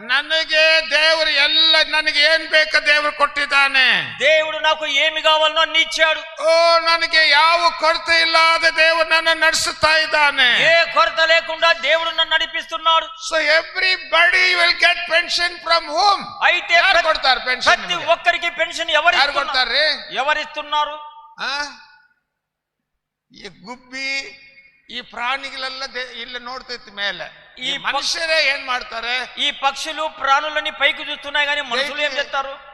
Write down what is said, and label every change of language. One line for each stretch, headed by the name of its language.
Kannada: ನನಗೆ ದೇವರು ಎಲ್ಲ ನನಗೆ ಏನ್ ಬೇಕೋ ದೇವರು ಕೊಟ್ಟಿದ್ದಾನೆ.
Telugu: దేవుడు నాకు ఏమి కావాలనో అన్ని ఇచ్చాడు.
Kannada: ಓ, ನನಗೆ ಯಾವ ಕೊರತೆ ಇಲ್ಲದೆ ದೇವರು ನನ್ನ ನಡೆಸುತ್ತಾ ಇದ್ದಾನೆ.
Telugu: ఏ కొరత లేకుండా దేవుడు నన్ను నడిపిస్తున్నాడు.
English: So everybody will get pension from home.
Telugu: అయితే
Kannada: ಯಾರು ಕೊಡ್ತಾರೆ పెన్షన్?
Telugu: ప్రతి ఒక్కరికి పెన్షన్ ఎవరు
Kannada: ಯಾರು ಕೊಡ್ತಾರ್ರಿ?
Telugu: ఎవరిస్తున్నారు?
Kannada: ಈ ಗುಬ್ಬಿ, ಈ ಪ್ರಾಣಿಗಳೆಲ್ಲ ಇಲ್ಲಿ ನೋಡ್ತೈತಿ ಮೇಲೆ. ಈ ಈ ಮನುಷ್ಯರೇ ಏನ್ ಮಾಡ್ತಾರೆ?
Telugu: ఈ పక్షులు ప్రాణులని పైకి చూస్తున్నాయి కానీ మనుషులు ఏం చేస్తారు?